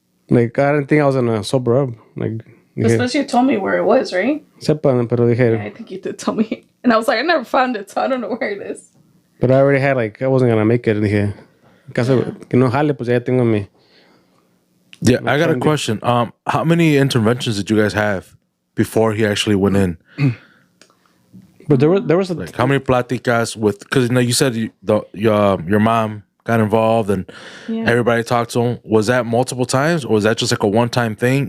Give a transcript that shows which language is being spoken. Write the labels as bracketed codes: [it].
[en] Like, I didn't think I was gonna sober up. Like, Especially you told me where it was, right? [es] Sepan, pero dije... [en] Yeah, I think you did tell me. And I was like, I never found it, so I don't know where it is. But I already had, like, I wasn't gonna make it. [es] Dije, en caso que no jale, pues ya tengo mi... [en] Yeah, I got a question. How many interventions did you guys have before he actually went in? But there was a... Like, how many platicas with... Because, you said your mom got involved and everybody talked to him. Was that multiple times, or was that just like a one-time thing?